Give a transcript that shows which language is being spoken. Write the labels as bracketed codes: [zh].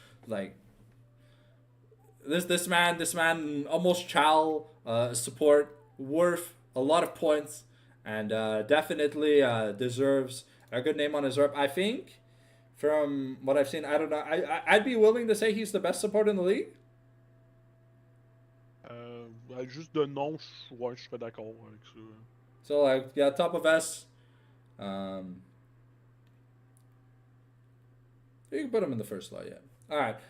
[en] Like this man almost chow support worth a lot of points, and definitely deserves a good name on his rep. I think from what I've seen, I don't know. I'd be willing to say he's the best support in the league. [fr] Juste de nom, je serais d'accord avec ça. [en] So like, yeah, top of S. You can put him in the first slot, yeah. All right.